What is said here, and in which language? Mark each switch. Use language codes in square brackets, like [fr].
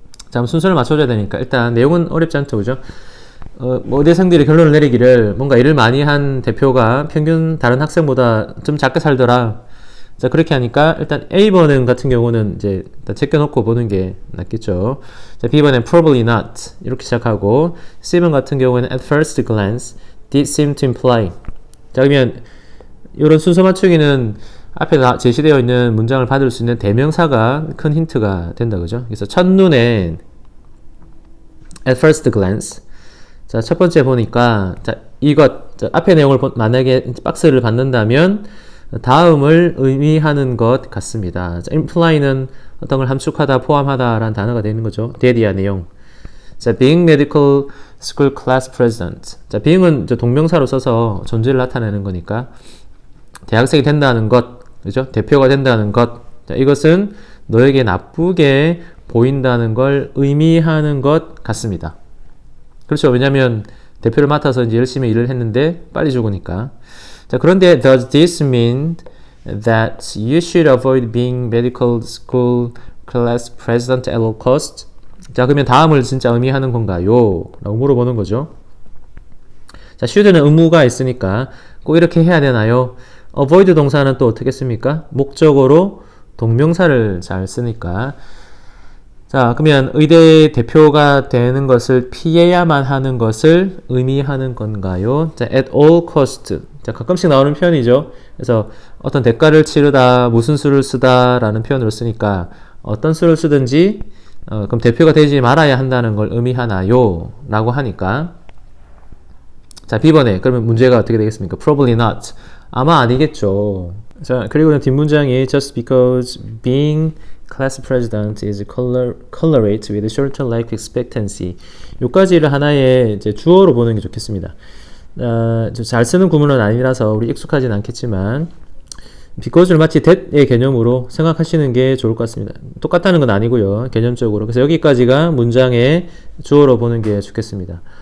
[ko] 자, 순서를 맞춰줘야 되니까 일단 내용은 어렵지 않죠, 그죠? 의대생들이 결론을 내리기를 뭔가 일을 많이 한 대표가 평균 다른 학생보다 좀 작게 살더라. 자, 그렇게 하니까 일단 A번 같은 경우는 이제 일단 제껴놓고 보는 게 낫겠죠. 자, B번엔 [en] probably not [ko] 이렇게 시작하고, C번 같은 경우에는 [en] at first glance did seem to imply. [ko] 자, 그러면 이런 순서 맞추기는 앞에 제시되어 있는 문장을 받을 수 있는 대명사가 큰 힌트가 된다, 그죠? 그래서 첫눈에 [en] at first glance. [ko] 자, 첫 번째 보니까, 자, 이것, 자, 앞에 내용을 만약에 박스를 받는다면 다음을 의미하는 것 같습니다. 자, imply는 어떤 걸 함축하다, 포함하다 라는 단어가 되는 거죠. 대리한 내용. [en] 자, being medical school class president. [ko] 자, being은 동명사로 써서 존재를 나타내는 거니까 대학생이 된다는 것, 그죠? 대표가 된다는 것. 자, 이것은 너에게 나쁘게 보인다는 걸 의미하는 것 같습니다. 그렇죠. 왜냐하면 대표를 맡아서 이제 열심히 일을 했는데 빨리 죽으니까. [en] 자, [ko] 그런데 [en] does this mean that you should avoid being medical school class president at all cost? [ko] 자, 그러면 다음을 진짜 의미하는 건가요? 라고 물어보는 거죠. 자, should는 의무가 있으니까 꼭 이렇게 해야 되나요? avoid 동사는 또 어떻게 씁니까? 목적어로 동명사를 잘 쓰니까. 자, 그러면 의대 대표가 되는 것을 피해야만 하는 것을 의미하는 건가요? [en] 자, at all cost. [ko] 자, 가끔씩 나오는 표현이죠. 그래서 어떤 대가를 치르다, 무슨 수를 쓰다 라는 표현으로 쓰니까 어떤 수를 쓰든지 그럼 대표가 되지 말아야 한다는 걸 의미하나요? 라고 하니까. 자, B번에 그러면 문제가 어떻게 되겠습니까? [en] Probably not. [ko] 아마 아니겠죠. 자, 그리고 뒷문장이 [en] just because being class president is correlate with shorter life expectancy. [ko] 요까지를 하나의 이제 주어로 보는 게 좋겠습니다. 잘 쓰는 구문은 아니라서 우리 익숙하진 않겠지만 because를 마치 that의 개념으로 생각하시는 게 좋을 것 같습니다. 똑같다는 건 아니고요. 개념적으로. 그래서 여기까지가 문장의 주어로 보는 게 좋겠습니다.